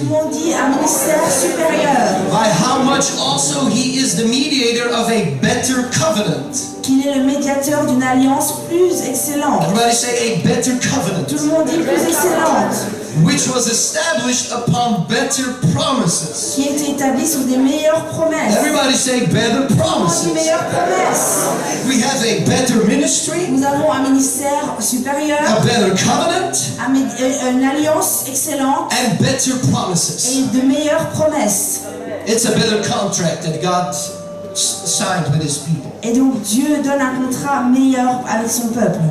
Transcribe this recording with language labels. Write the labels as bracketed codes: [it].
[fr] le monde dit un ministère supérieur. [en] By how much also he is the mediator of a better covenant. [fr] Qu'il est le médiateur d'une alliance plus excellente. [en] Everybody say a better covenant. [fr] Tout le monde dit plus excellente. [en] which was established upon better promises. [fr] qui était établi sur des meilleures promesses. [en] Everybody say better [fr] Des [en] promises. [fr] meilleures promesses. [en] We have a better ministry, [fr] Nous avons un ministère supérieur, [en] a better covenant, [fr] une alliance excellente [en] and better promises. [fr] et de meilleures promesses. [en] It's a better contract that God signed with His people. [fr] Et donc Dieu donne un contrat meilleur avec son peuple,